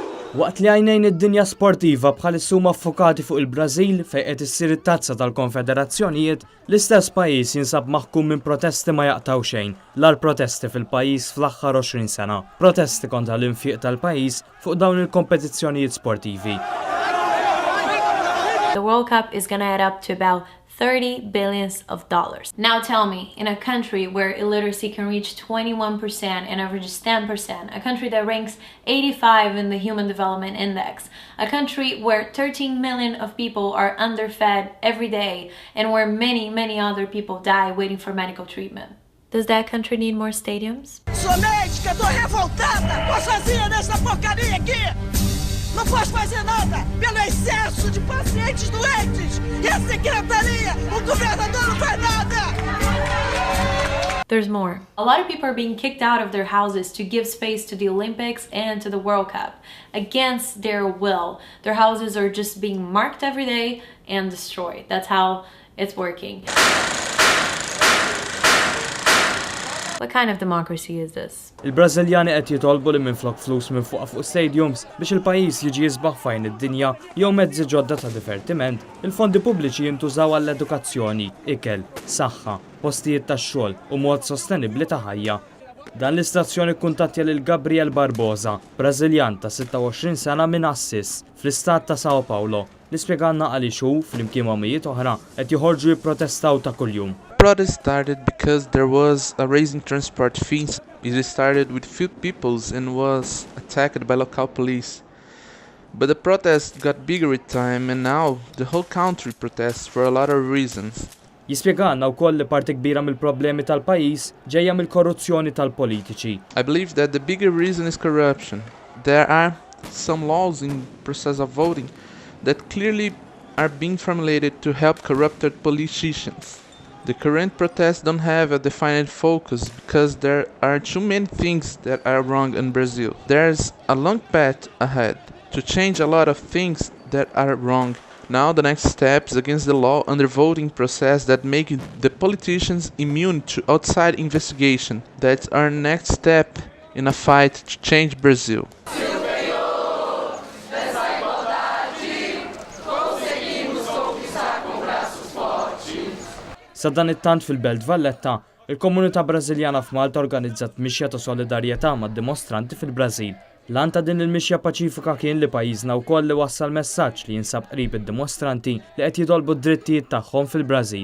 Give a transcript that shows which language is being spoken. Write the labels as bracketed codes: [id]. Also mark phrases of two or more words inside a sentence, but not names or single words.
[mt] Waqt li għajnejn id-dinja sportiva bħalissa huma affokati fuq il-Brażil fejn qed issir it-tazza tal-konfederazzjonijiet, l-istess pajjiż jinsab maħkum minn protesti ma jaqtaw xejn, l-ar protesti fil-pajjiż fl-aħħar 20 sena. Protesti kontra l-infiq tal-pajjiż fuq dawn il-kompetizzjonijiet sportivi. [en] The World Cup is gonna add up to about $30 billion. Now tell me, in a country where illiteracy can reach 21% and averages 10%, a country that ranks 85 in the Human Development Index, a country where 13 million of people are underfed every day, and where many other people die waiting for medical treatment. Does that country need more stadiums? [pt] Sou médica, tô revoltada! Tô sozinha nessa porcaria aqui! Não posso fazer nada pelo excesso de pacientes doentes! E a secretaria, o governador não faz nada! [en] There's more. A lot of people are being kicked out of their houses to give space to the Olympics and to the World Cup. Against their will. Their houses are just being marked every day and destroyed. That's how it's working. What kind of democracy is this? [mt] Il-Brażiljani qed jitolbu li minflok flus minn fuq stadiums biex il-pajjiż jiġi jisbaħ fajn id-dinja jew mezzi ġodda ta' divertiment, il-fondi pubbliċi jintużaw għall-edukazzjoni, ikel, saħħa, postijiet tax-xogħol u mod sostenibbli ta' ħajja. Dan l-istazzjoni kkuntattja lil Gabriel Barbosa, Brażiljan ta' 26 sena minn Assis, fl-istat ta' Sao Paulo, li spjegalna għaliex hu flimkien ma' mijiet oħra qed joħorġu jipprotestaw ta' kuljum. [en] Protest started because there was a raising transport fees. It started with few peoples and was attacked by local police. But the protest got bigger with time and now the whole country protests for a lot of reasons. [mt] Jispjegalna wkoll li parti kbira mill-problemi tal-pajjiż ġejja mill-korruzzjoni tal-politiċi. [en] I believe that the bigger reason is corruption. There are some laws in process of voting that clearly are being formulated to help corrupted politicians. The current protests don't have a defined focus because there are too many things that are wrong in Brazil. There's a long path ahead to change a lot of things that are wrong. Now the next step is against the law under voting process that make the politicians immune to outside investigation. That's our next step in a fight to change Brazil. [mt] Sa dan it-tant fil-Belt Valletta, il-komunità Brażiljana f'Malta organizzat mixja ta' solidarjetà mad-dimostranti fil-Brażil. Lan ta' din il-mixja paċifika kien li pajjiżna wkoll li wassal messaġġ li jinsab qrib id-dimostranti li qed jitolbu d-drittijiet tagħhom fil-Brażil.